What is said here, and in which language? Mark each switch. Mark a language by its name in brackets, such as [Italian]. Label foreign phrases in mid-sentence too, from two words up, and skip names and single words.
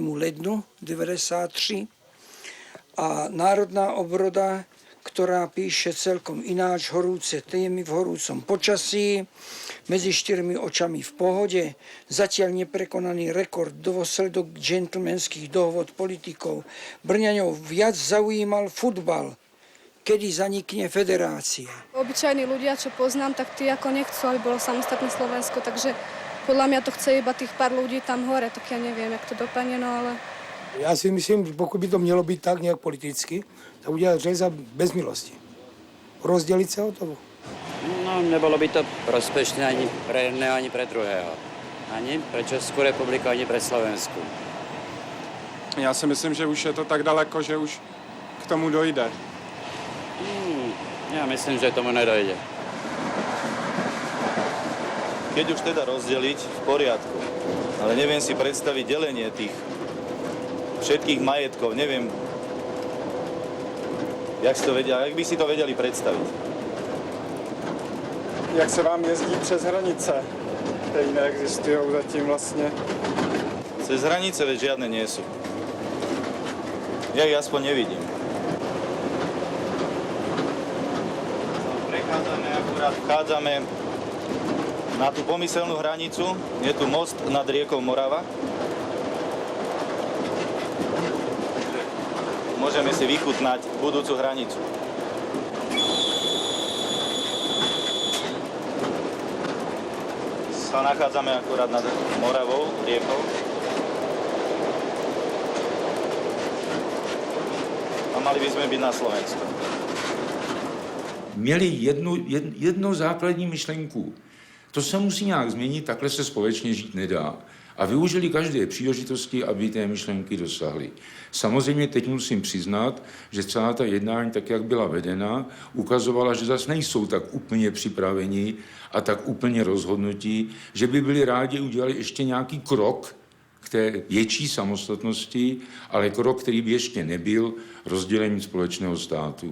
[Slovak] lednu 1993 a Národná obroda, ktorá píše celkom ináč, horúce témy v horúcom počasí, medzi 4 očami v pohode, zatiaľ neprekonaný rekord, dôsledok džentlmenských dohôd politikov. Brňaňov viac zaujímal futbal, kedy zanikne federácia. Obyčajní ľudia, čo poznám, tak tí ako nechcú, aby bolo samostatné Slovensko, takže podľa mňa to chce iba tých pár ľudí tam hore, tak ja neviem, jak to dopadne, no ale... [Czech] Já si myslím, pokud by to mělo být tak nějak politicky, tak udělat řeza bez milosti. Rozdělit se o toho. No, [Slovak] nebolo by to prospešné ani pre jedného, ani pre druhého. Ani pre Českou republiku, ani pre Slovensku. [Czech] Já si myslím, že už je to tak daleko, že už k tomu dojde. [Slovak] Ja myslím, že tomu nedojde. Keď už teda rozdeliť, v poriadku. Ale neviem si predstaviť delenie tých všetkých majetkov, neviem, jak by si to vedeli predstaviť. [Czech] Jak se vám jezdí přes hranice, které neexistují zatím vlastně? [Slovak] Cez hranice veď žiadne nie sú. Ja ich aspoň nevidím. Vchádzame na tú pomyselnú hranicu, je tu most nad riekou Morava. Môžeme si vychutnať budúcu hranicu. Sa nachádzame akurát nad Moravou, riekou. A mali by sme byť na Slovensku. [Czech] Měli jednu základní myšlenku. To se musí nějak změnit, takhle se společně žít nedá. A využili každé příležitosti, aby té myšlenky dosáhli. Samozřejmě teď musím přiznat, že celá ta jednání, tak jak byla vedena, ukazovala, že zase nejsou tak úplně připraveni a tak úplně rozhodnutí, že by byli rádi udělali ještě nějaký krok k té větší samostatnosti, ale krok, který by ještě nebyl rozdělení společného státu.